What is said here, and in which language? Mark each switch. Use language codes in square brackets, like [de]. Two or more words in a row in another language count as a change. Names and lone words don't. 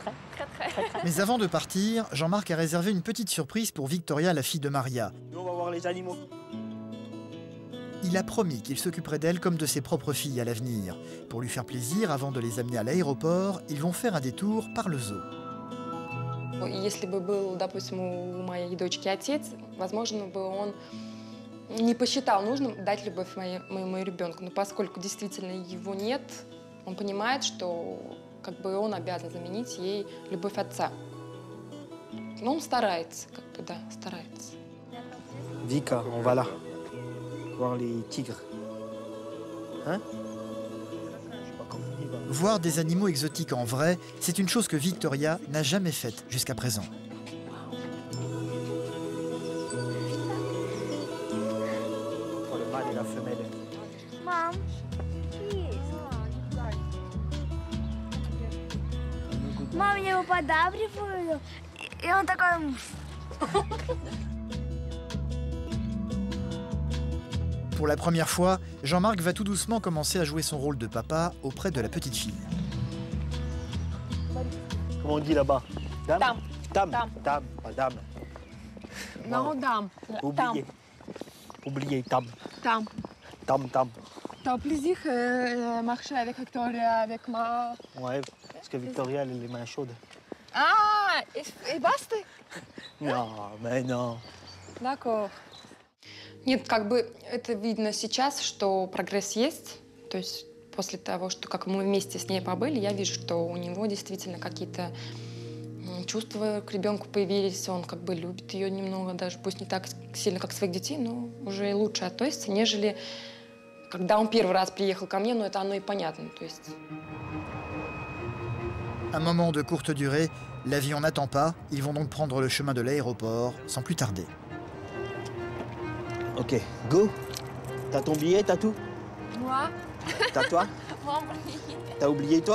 [fr] Mais avant de partir, Jean-Marc a réservé une petite surprise pour Victoria, la fille de Maria. Nous, on va voir les animaux. Il a promis qu'il s'occuperait d'elle comme de ses propres filles à l'avenir. Pour lui faire plaisir, avant de les amener à l'aéroport, ils vont faire un détour par le zoo. [ru] Если бы был, допустим, у моей дочки отец, возможно бы он не посчитал нужным дать любовь моему ребенку. Но поскольку действительно его нет, он понимает, что как бы он обязан заменить ей любовь отца. Но он старается, как бы, да, старается. [fr] Vika, on va là. Voir les tigres. Hein? Voir des animaux exotiques en vrai, c'est une chose que Victoria n'a jamais faite jusqu'à présent. Pour le mâle et la femelle. [ru] Mom, Мама мне его подабриваю, и он такой... [fr] Pour la première fois, Jean-Marc va tout doucement commencer à jouer son rôle de papa auprès de la petite fille. Comment on dit là-bas? Dame? Dame. Dame. Dame. Dame, pas dame. Non, dame. Oublié. Oublié, dame. Dame. Dame, dame. T'as au plaisir de marcher avec Victoria, avec ma... Ouais, parce que Victoria, elle a les mains chaudes. [ru] А, и басты? [fr] Non, mais non. D'accord. [ru] Нет, как бы это видно сейчас, что прогресс есть. То есть после того, что как мы вместе с ней побыли, я вижу, что у него действительно какие-то чувства к ребенку появились. Он как бы любит ее немного, даже пусть не так сильно, как своих детей, но уже лучше относится, нежели когда он первый раз приехал ко мне, но это оно и понятно. То есть... [fr] Un moment de courte durée, l'avion n'attend pas, ils vont donc prendre le chemin de l'aéroport sans plus tarder. [en] Ok, go. [fr] T'as ton billet, t'as tout? Moi? T'as toi? Moi, T'as oublié toi?